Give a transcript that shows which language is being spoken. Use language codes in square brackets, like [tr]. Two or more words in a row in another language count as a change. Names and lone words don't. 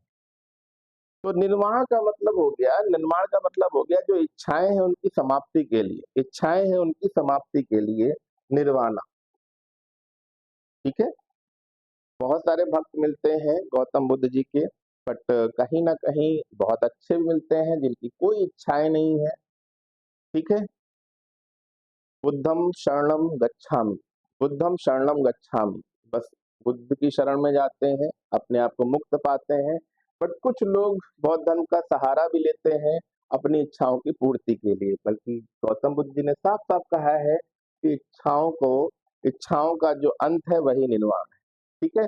[hi] तो निर्वाण का मतलब हो गया, निर्माण का मतलब हो गया जो इच्छाएं हैं उनकी समाप्ति के लिए, इच्छाएं हैं उनकी समाप्ति के लिए निर्वाणा, ठीक है। बहुत सारे भक्त मिलते हैं गौतम बुद्ध जी के, बट कहीं ना कहीं बहुत अच्छे भी मिलते हैं जिनकी कोई इच्छाएं नहीं है, ठीक है। [pi] बुद्धम शरणम गच्छामि, बुद्धम शरणम गच्छामि, [hi] बस बुद्ध की शरण में जाते हैं, अपने आप को मुक्त पाते हैं। बट कुछ लोग बौद्ध धर्म का सहारा भी लेते हैं अपनी इच्छाओं की पूर्ति के लिए, बल्कि गौतम बुद्ध जी ने साफ साफ कहा है कि इच्छाओं का जो अंत है वही निर्वाण है, ठीक है।